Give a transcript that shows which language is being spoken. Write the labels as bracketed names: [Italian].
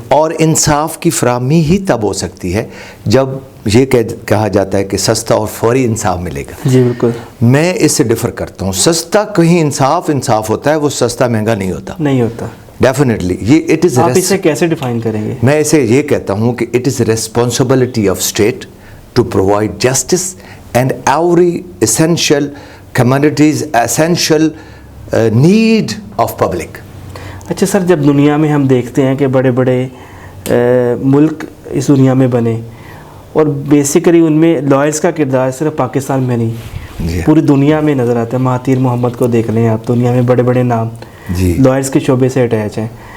[Urdu] اور انصاف کی فراہمی ہی تب ہو سکتی ہے جب یہ کہا جاتا ہے کہ سستا اور فوری انصاف ملے گا. جی بالکل. میں اس سے ڈفر کرتا ہوں. سستا کہیں انصاف ہوتا ہے، وہ سستا مہنگا نہیں ہوتا. [English] Definitely. [Urdu] یہ [English] it is, [Urdu] آپ اسے کیسے ڈیفائن کریں گے؟ میں اسے یہ کہتا ہوں کہ [English] It is responsibility of state to provide justice and every essential community's essential need of public. [Urdu] اچھا سر، جب دنیا میں ہم دیکھتے ہیں کہ بڑے بڑے ملک اس دنیا میں بنے اور بیسیکلی ان میں لائرس کا کردار صرف پاکستان میں نہیں پوری دنیا میں نظر آتا ہے. مہاتیر محمد کو دیکھ لیں آپ، دنیا میں بڑے بڑے نام لائرس کے شعبے سے اٹیچ ہیں.